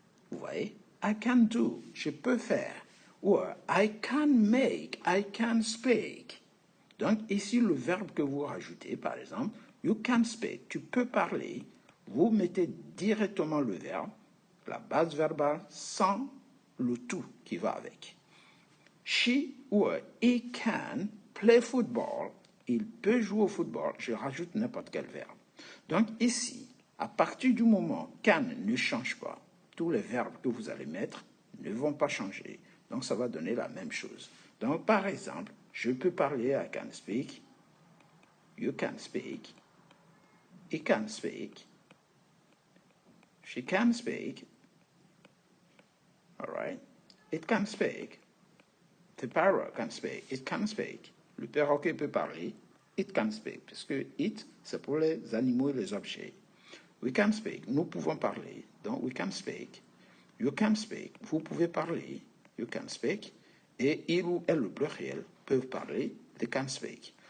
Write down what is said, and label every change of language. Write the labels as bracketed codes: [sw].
[fr] Vous voyez? [en] I can do. [fr] Je peux faire. Ou [en] I can make. I can speak. [fr] Donc ici, le verbe que vous rajoutez, par exemple, [en] you can speak. [fr] Tu peux parler. Vous mettez directement le verbe, la base verbale, sans le tout qui va avec. [en] She ou he can play football. [fr] Il peut jouer au football. Je rajoute n'importe quel verbe. Donc ici, à partir du moment can ne change pas, tous les verbes que vous allez mettre ne vont pas changer. Donc ça va donner la même chose. Donc par exemple, je peux parler, [en] I can speak, you can speak, he can speak, she can speak, all right, it can speak, the parrot can speak, it can speak. [fr] Le perroquet peut parler, [en] it can speak, [fr] parce que it, c'est pour les animaux et les objets. [en] We can speak, [fr] nous pouvons parler, donc [en] we can speak. You can speak, [fr] vous pouvez parler, [en] you can speak. [fr] Et il ou elle, le pluriel, peuvent parler, [en] they can speak.